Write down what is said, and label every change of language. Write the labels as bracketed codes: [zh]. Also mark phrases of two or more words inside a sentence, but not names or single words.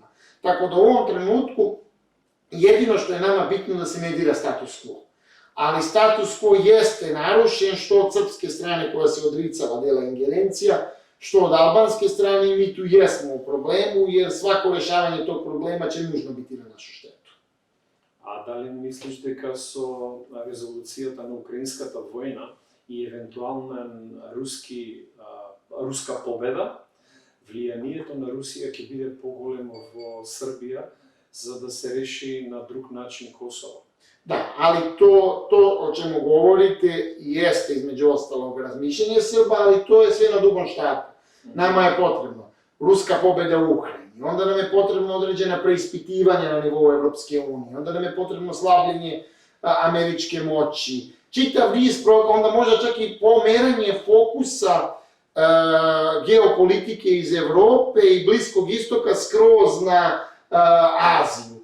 [sr] Tako da u ovom trenutku jedino što je nama bitno da se ne dira [la] status quo. [sr] Ali [la] status quo [sr] jeste narušen što od srpske strane koja se odricala dela ingerencija, što od albanske strane i mi tu jesmo u problemu jer svako rešavanje tog problema će nužno biti na našu štetu. [mk] A дали мислиш дека со резолуцијата на украинската војна и евентуална руска победа, влијанието на Русија ќе биде поголемо во Србија за да се реши на друг начин Косово? [sr] Da, ali to o čemu govorite jeste između ostalog razmišljanje Srba, ali to je sve na dugom štapu. Nama je potrebno ruska pobeda u Ukrajini, onda nam je potrebno određena preispitivanja na nivou Evropske unije, onda nam je potrebno slabljenje američke moći, čitav niz, onda možda čak i pomeranje fokusa geopolitike iz Evrope i Bliskog istoka skroz na Aziju.